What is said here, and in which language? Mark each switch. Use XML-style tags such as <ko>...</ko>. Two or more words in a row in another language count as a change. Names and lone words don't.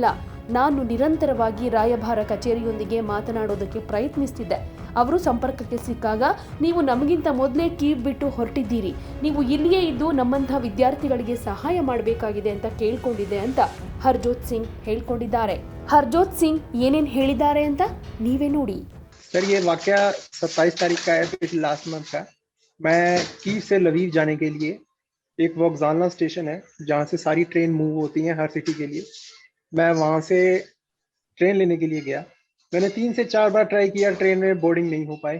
<kn>ನಾನು ನಿರಂತರವಾಗಿ ರಾಯಭಾರ ಕಚೇರಿಯೊಂದಿಗೆ ಮಾತನಾಡೋದಕ್ಕೆ ಪ್ರಯತ್ನಿಸ್ತಿದ್ದೆ. ಅವರು ಸಂಪರ್ಕಕ್ಕೆ ಸಿಕ್ಕಾಗ, ನೀವು ನಮಗಿಂತ ಮೊದಲೇ ಕೀವ್ ಬಿಟ್ಟು ಹೊರಟಿದ್ದೀರಿ, ನೀವು ಇಲ್ಲಿಯೇ ಇದ್ದು ನಮ್ಮಂಥ ವಿದ್ಯಾರ್ಥಿಗಳಿಗೆ ಸಹಾಯ ಮಾಡಬೇಕಾಗಿದೆ ಅಂತ ಕೇಳ್ಕೊಂಡಿದ್ದೆ ಅಂತ ಹರ್ಜೋತ್ ಸಿಂಗ್ ಹೇಳ್ಕೊಂಡಿದ್ದಾರೆ. हरजोत सिंह ಏನೇನ್ ಹೇಳಿದ್ದಾರೆ ಅಂತ ನೀವೇ ನೋಡಿ.</kn> <hi>सर ये वाकया 27 तारीख का है, पिछले</hi> <en>last month</en> <hi>का। मैं कीव से लवीव जाने के लिए, एक वोक्जालना स्टेशन है जहाँ से सारी ट्रेन मूव होती हैं हर सिटी के लिए, मैं वहाँ से ट्रेन लेने के लिए गया। मैंने 3 से 4 बार ट्राई किया, ट्रेन में बोर्डिंग नहीं हो पाए।</hi>